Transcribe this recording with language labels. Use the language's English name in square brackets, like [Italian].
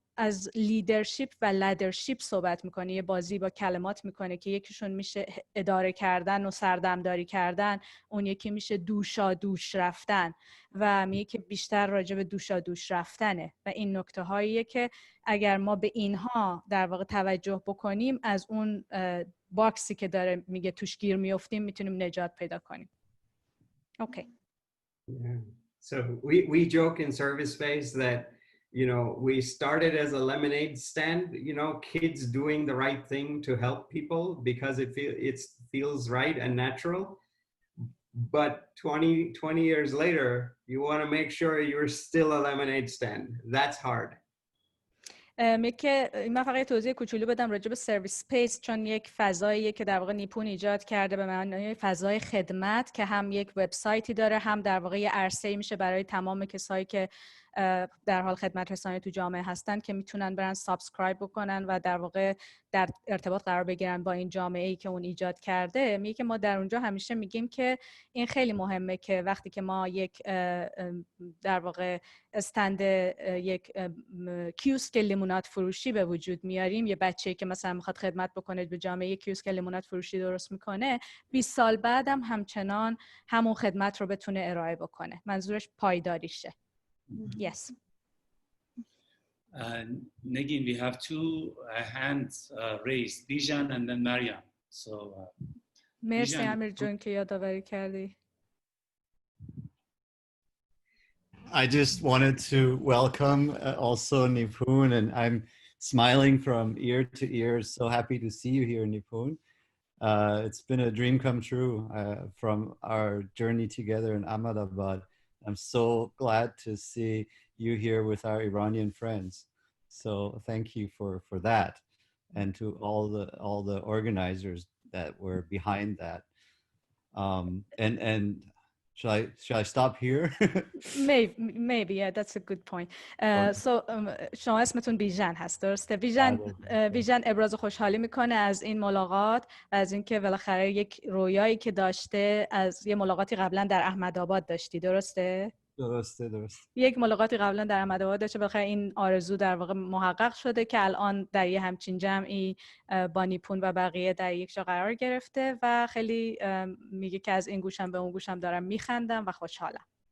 [Persian] از لیدرشپ و لدرشپ صحبت میکنه، یه بازی با کلمات میکنه که یکیشون میشه اداره کردن و سردمداری کردن، اون یکی میشه دوشا دوش رفتن و میگه که بیشتر راجع به دوشا دوش رفتنه و این نکته هاییه که اگر ما به اینها در واقع توجه بکنیم از اون باکسی که داره میگه توش گیر میافتیم میتونیم نجات پیدا کنیم. اوکی. Yeah. [English] So we joke in ServiceSpace that, you know, we started as a lemonade stand, you know, kids doing the right thing to help people because it feels right and natural. But 20 years later, you want to make sure you're still a lemonade stand. That's hard. [Persian] من فقط توضیح کوچولو بدم راجع به سرویس اسپیس، چون یک فضاییه که در واقع نیپون ایجاد کرده به معنای فضای خدمت که هم یک وبسایتی داره، هم در واقع یه عرصه‌ای میشه برای تمام کسایی که در حال خدمت رسانی تو جامعه هستن که میتونن برن سابسکرایب بکنن و در واقع در ارتباط قرار بگیرن با این جامعه‌ای که اون ایجاد کرده. میگه که ما در اونجا همیشه میگیم که این خیلی مهمه که وقتی که ما یک در واقع استند یک کیوسک لیموناد فروشی به وجود میاریم، یه بچه‌ای که مثلا میخواد خدمت بکنه به جامعه، کیوسک لیموناد فروشی درست میکنه، 20 سال بعدم همچنان همون خدمت رو بتونه ارائه بکنه. منظورش پایداریشه. [English] Yes. Negin, we have two hands raised, Bijan and then Mariam. So, [Persian] مرسی امیر جون که یادآوری کردی. [English] I just wanted to welcome also Nipun, and I'm smiling from ear to ear. So happy to see you here, Nipun. It's been a dream come true from our journey together in Ahmedabad. I'm so glad to see you here with our Iranian friends. So thank you for that, and to all the organizers that were behind that. And should I stop here? Maybe, yeah, that's a good point. [Persian] So شما اسمتون بیژن هست، درسته؟ بیژن ابراز خوشحالی میکنه از این ملاقات و از اینکه بالاخره یک رویایی که داشته از یه ملاقاتی قبلا در احمدآباد داشتی، درسته؟ درسته. یک ملاقاتی قبلا در احمدآباد داشته، بالاخره این آرزو در واقع محقق شده که الان در یه همچین جمعی با نیپون و بقیه در یک جا قرار گرفته و خیلی میگه که از این گوشم به اون گوشم دارم میخندم و خوشحالم.